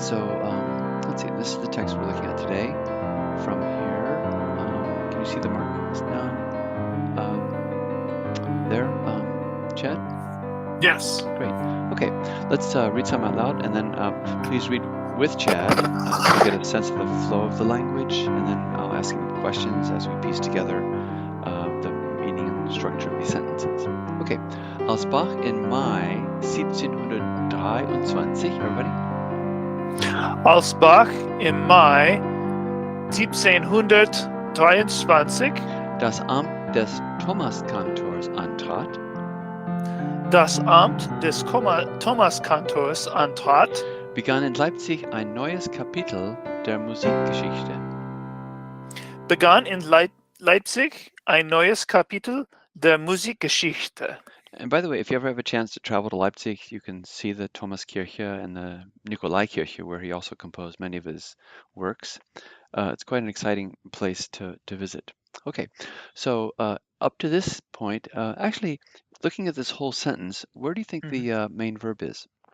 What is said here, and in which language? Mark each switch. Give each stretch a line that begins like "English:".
English: So let's see. This is the text we're looking at today. From here, can you see the markings down there, Chad? Yes. Great. Okay. Let's read some out loud, and then please read with Chad to get a sense of the flow of the language, and then I'll ask him questions as we piece together the meaning and structure of these sentences. Okay,
German: als Bach in Mai 1723,
English: everybody?
German: Als Bach im Mai 1723 das Amt des Thomaskantors antrat, das Amt des Thomaskantors antrat, begann in Leipzig ein neues Kapitel der Musikgeschichte. Begann in Leipzig ein neues Kapitel der Musikgeschichte.
English: And by the way, if you ever have a chance to travel to Leipzig, you can see the Thomaskirche and the Nikolaikirche, where he also composed many of his works. It's quite an exciting place to visit. Okay, so up to this point, actually, looking at this whole sentence, where do you think the main verb is?